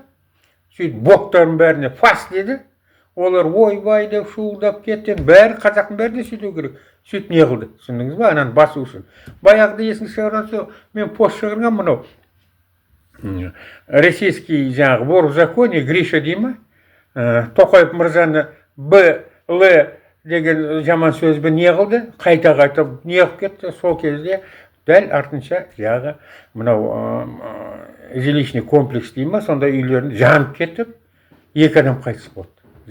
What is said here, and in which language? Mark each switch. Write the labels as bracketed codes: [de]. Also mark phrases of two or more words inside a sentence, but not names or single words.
[kk] Сөйтіп боқтарын бәріне фас деді. Олар ойбай деп шуылдап кетті. Бәрі қазақтың бәріне сөйту керек. Сөйтіп не қылды? Түсіндіңіз ба? Ананы басу үшін. Баяғыда есіңізге шығарған, мен пост шығарған мынау. Российский жаңағы [ru] вор в законе, [kk] Гриша деймі, Тоқаев мырзаны Б.Л. деген жаман сөзбен не қылды? Қайта не қылып кетті? Сол кезде дәл артынша жағы мынау [ru] жилищный комплекс [kk] деймі, сонда үйлерін жанып кетіп, 2 адам қайтыс болды.